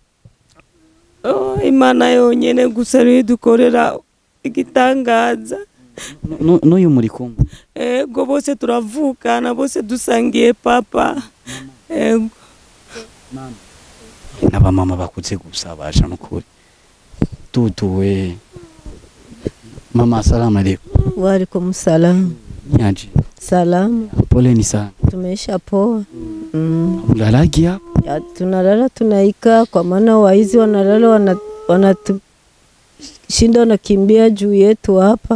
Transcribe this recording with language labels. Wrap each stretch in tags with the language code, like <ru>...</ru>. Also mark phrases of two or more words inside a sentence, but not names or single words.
<rn>Imana yonyene gusa ridukorera igitangaza. N'uyu muri kumwe? Yego bose turavukana, bose dusangiye papa. Yego. Mama. N'abamama bakuze gusa basha n'ukuri.</rn> <ar>Tutuwe Mama, asalamu alaikum. Wa alaikum salam.</ar> <sw>Nyaje. Salamu. Poleni sana. Tumeisha poa. Mlalagi hapa? Ya, tunalala tunaika kwa maana waizi wanalala wanatushinda wanakimbia juu yetu hapa.</sw>